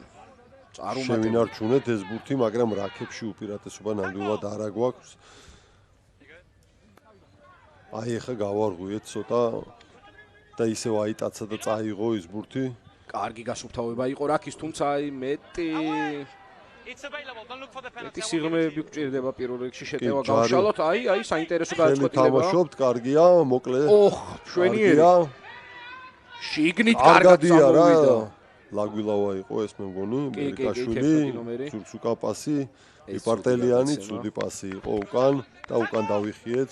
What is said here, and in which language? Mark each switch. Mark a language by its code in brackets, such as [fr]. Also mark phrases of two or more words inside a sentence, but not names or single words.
[ka] წარუმატებელი. შევინარჩუნეთ ეს ბურთი, მაგრამ რაკებში უპირატესობა ნამდვილად არ აგვაქვს. აი ეხა გავარღვიეთ ცოტა და ისევ აიტაცა და წაიღო ის ბურთი. კარგი გასუფთავება იყო რაკის, თუმცა აი მეტი [en] It's available. Don't look for the penalty. [ka] მეტი სიღრმეები გვჭირდება პირველ რიგში შეტევა გავშალოთ. აი საინტერესო გადაწყვეტილება. თამაშობთ, კარგია, მოკლე. ოხ, შვენიერი. შიგნით კარგად კარგადია რა. წამოვიდა. ლაგვილავა იყო ეს მე მგონი, კი, ბერიკაშვილი, კი, ნომერი. ზურგსუკა პასი, იპარტელიანი, ცუდი პასი იყო უკან და უკან დავიხიეთ.